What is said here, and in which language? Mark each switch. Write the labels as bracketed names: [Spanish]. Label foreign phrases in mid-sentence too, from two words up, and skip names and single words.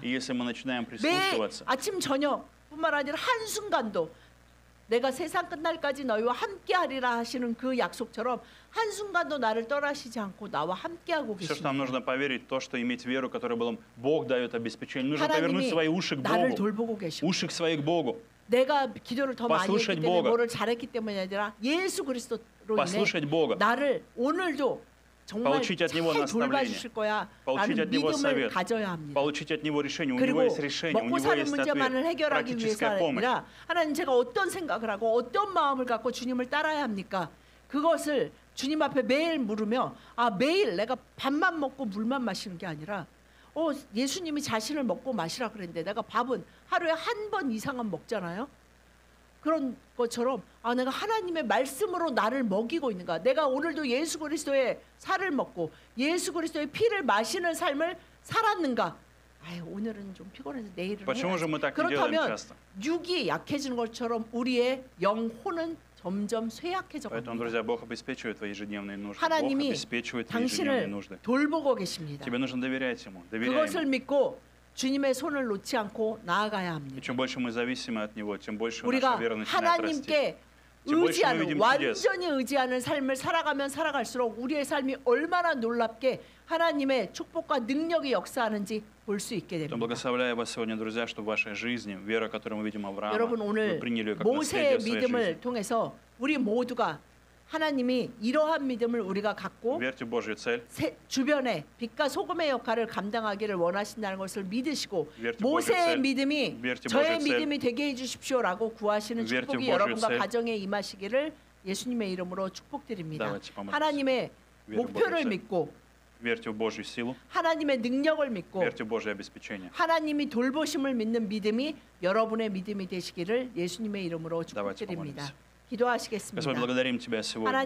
[Russian] И если мы начинаем [Korean] 매일 [Russian] прислушиваться, [Korean] 아침 저녁뿐만 아니라 한순간도 내가 세상 끝날까지 너희와 함께하리라 하시는 그 약속처럼 한순간도 나를 떠나시지 않고 나와 함께하고 [Russian] все, что нам [Korean] 계십니다. [Russian] нужно поверить, то, что иметь веру, которую Бог дает обеспечение. Нужно повернуть [Korean] 하나님이 [Russian] свои уши к [Korean] 나를 [Russian] Богу. [Korean] 돌보고 계시고 [Russian] Уши к свои к Богу. [Korean] 내가 기도를 더 많이 했기 [Russian] послушать [Korean] 때문에 [Russian] Бога. [Korean] 뭐를 잘했기 때문이 아니라 예수 그리스도로 인해 [Russian] Послушать Бога. [Korean] 나를 오늘도 정말 [Russian] Получить от Него [Korean] 잘 [Russian] наставление. [Korean] 돌봐주실 거야 [Russian] Получить [Korean] 라는 [Russian] от Него [Korean] 믿음을 [Russian] совет. [Korean] 가져야 합니다. [Russian] Получить от Него решение. У [Korean] 그리고 [Russian] Него есть решение, у [Korean] 먹고 [Russian] Него [Korean] 사는 [Russian] есть [Korean] 문제만을 [Russian] ответ. [Korean] 해결하기 위해서 [Russian] Практическая помощь. [Korean] 아니라 하나님 제가 어떤 생각을 하고 어떤 마음을 갖고 주님을 따라야 합니까? 그것을 주님 앞에 매일 물으며 매일 내가 밥만 먹고 물만 마시는 게 아니라 예수님이 자신을 먹고 마시라 그랬는데 내가 밥은 하루에 한 번 이상은 먹잖아요. 그런 것처럼 내가 하나님의 말씀으로 나를 먹이고 있는가? 내가 오늘도 예수 그리스도의 살을 먹고 예수 그리스도의 피를 마시는 삶을 살았는가? 오늘은 좀 피곤해서 내일은 [Russian] Почему же мы так не делаем [Korean] 그렇다면 [Russian] часто? [Korean] 육이 약해지는 것처럼 우리의 영혼은 점점 쇠약해져 [Russian] Поэтому, [Korean] 갑니다. [Russian] друзья, Бог обеспечивает твои ежедневные нужды. Бог [Korean] 하나님이 [Russian] обеспечивает твои ежедневные [Korean] 당신을 [Russian] нужды. [Korean] 돌보고 계십니다. [Russian] Тебе нужно доверять Ему. Доверяй [Korean] 그것을 [Russian] Ему. [Korean] 믿고 주님의 손을 놓지 않고 나아가야 [Russian] И [Korean] 합니다. [Russian] чем больше мы зависимы от Него, тем больше наша [Korean] 우리가 [Russian] вера начинает расти. [Korean] 하나님께 [Russian] Тем больше мы [Korean] 의지하는 [Russian] видим чудес. [Korean] 완전히 의지하는 삶을 살아가면 살아갈수록 우리의 삶이 얼마나 놀랍게 하나님의 축복과 능력이 역사하는지 볼 수 있게 [Russian] То [Korean] 됩니다. [Russian] благословляю вас сегодня, друзья, что в вашей жизни вера, которую мы видим Авраама, [Korean] 여러분 [Russian] вы [Korean] 오늘 [Russian] приняли ее как [Korean] 모세의 [Russian] наследие в своей [Korean] 믿음을 [Russian] жизни. [Korean] 통해서 우리 모두가 하나님이 이러한 믿음을 우리가 갖고 [Russian] Верьте в Божью цель. [Korean] 주변에 빛과 소금의 역할을 감당하기를 원하신다는 것을 믿으시고 [Russian] Верьте в [Korean] 모세의 [Russian] Божью цель. [Korean] 믿음이 [Russian] Верьте в [Korean] 저의 [Russian] Божью цель. [Korean] 믿음이 되게 해주십시오라고 구하시는 [Russian] Верьте в [Korean] 축복이 [Russian] Божью [Korean] 여러분과 [Russian] цель. [Korean] 가정에 임하시기를 예수님의 이름으로 축복드립니다. [Russian] Давайте помолимся. [Korean] 하나님의 [Russian] Верьте в [Korean] 목표를 [Russian] Божью цель. [Korean] 믿고 [Russian] Верьте в Божью силу. [Korean] 하나님의 능력을 믿고 [Russian] Верьте в Божье обеспечение. [Korean] 하나님이 돌보심을 믿는 믿음이 여러분의 믿음이 되시기를 예수님의 이름으로 [Russian] Давайте [Korean] 축복드립니다. [Russian] помолимся. [Korean] 기도하시겠습니다. [Russian] Господь, благодарим Тебя сегодня. [Korean] 하나님